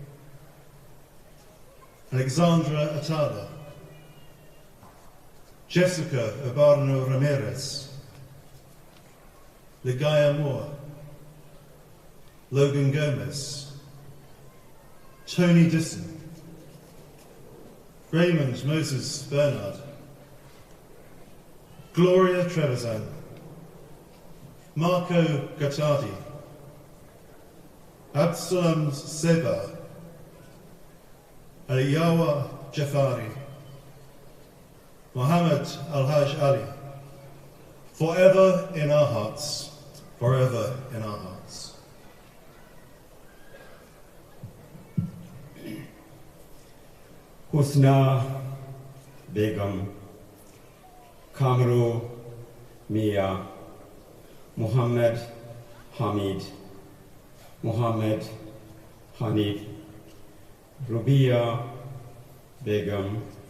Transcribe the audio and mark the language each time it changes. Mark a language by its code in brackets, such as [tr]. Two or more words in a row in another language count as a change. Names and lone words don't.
[en] Alexandra Atada, Jessica Obarno Ramirez, Ligaya Moore, Logan Gomez, Tony Disson, Raymond Moses Bernard, Gloria Trevisan, Marco Gattardi, Absalom Seba, Aliyawa Jafari, Muhammad Al-Haj Ali, forever in our hearts, forever in our hearts. Husna Begum, Kamru Mia, Muhammad Hamid, Muhammad Hanif, Rubia Begum,